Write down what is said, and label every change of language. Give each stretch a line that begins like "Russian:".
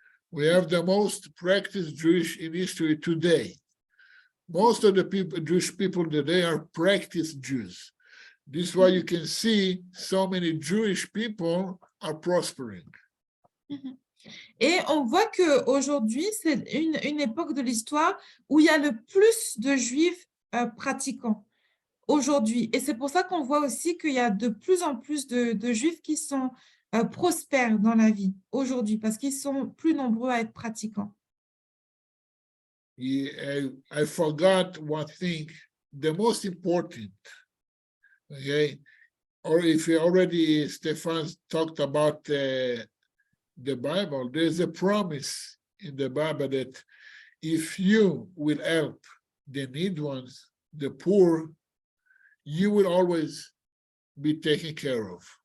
English: We have the most practiced Jewish in history today. Most of the Jewish people today are practiced Jews. This is why you can see so many Jewish people are prospering.
French: Et on voit qu'aujourd'hui, c'est une époque de l'histoire où il y a le plus de Juifs pratiquants aujourd'hui. Et c'est pour ça qu'on voit aussi qu'il y a de plus en plus de Juifs qui sont prospères dans la vie aujourd'hui parce qu'ils sont plus nombreux à être pratiquants.
English: I forgot one thing, the most important, okay? Or if you already, Stefan talked about the Bible, there's a promise in the Bible that if you will help the needy ones, the poor, you will always be taken care of.